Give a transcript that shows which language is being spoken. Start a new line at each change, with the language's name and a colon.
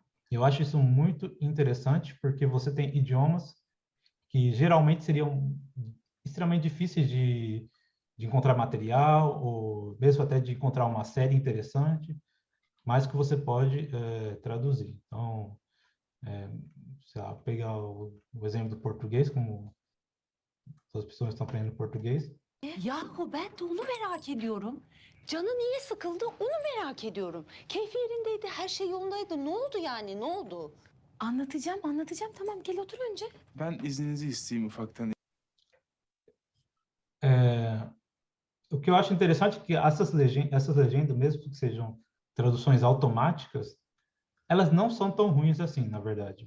Portuguese: Eu acho isso muito interessante, porque você tem idiomas que geralmente seriam extremamente difíceis de encontrar material, ou mesmo até de encontrar uma série interessante, mas que você pode traduzir. Então, sei lá, pegar o exemplo do português, como as pessoas estão aprendendo português.
Turkish: Yahu ben de onu merak ediyorum. Canı niye sıkıldı onu merak ediyorum. Keyfi yerindeydi, her şey yolundaydı. Ne oldu yani, ne oldu? Anlatacağım. Tamam, gel otur önce. Ben izninizi isteyeyim ufaktan.
Portuguese: O que eu acho interessante é que essas legendas, mesmo que sejam traduções automáticas, elas não são tão ruins assim, na verdade.